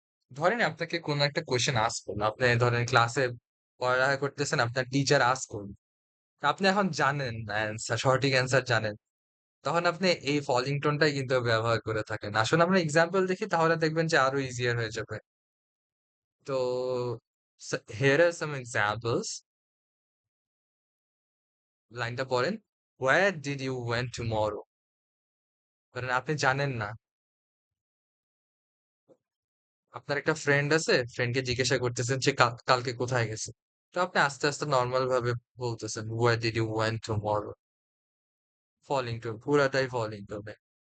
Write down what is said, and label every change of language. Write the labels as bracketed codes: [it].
[bn] ধরেন আপনাকে কোনো একটা কোয়েশ্চেন আস্ক করলো, আপনি ধরেন ক্লাসে পড়ালেখা করতেছেন, আপনার টিচার আস্ক করলো, আপনি এখন জানেন অ্যান্সার, সঠিক অ্যান্সার জানেন, তখন আপনি এই ফলিং টোনটাই কিন্তু ব্যবহার করে থাকেন। আসলে আমরা এক্সাম্পল দেখি তাহলে দেখবেন যে আরো ইজিয়ার হয়ে যাবে। [en] তো here are some examples. [bn] লাইনটা পড়েন, [en] where did you went tomorrow? [bn] কারণ আপনি জানেন না, আপনার একটা ফ্রেন্ড আছে, ফ্রেন্ডকে জিজ্ঞাসা করতেছেন সে কালকে কোথায় গেছে, তো আপনি আস্তে আস্তে নর্মাল ভাবে বলতেছেন [en] where did you went tomorrow, [bn] falling tone, পুরাটাই ফলিং টোনে।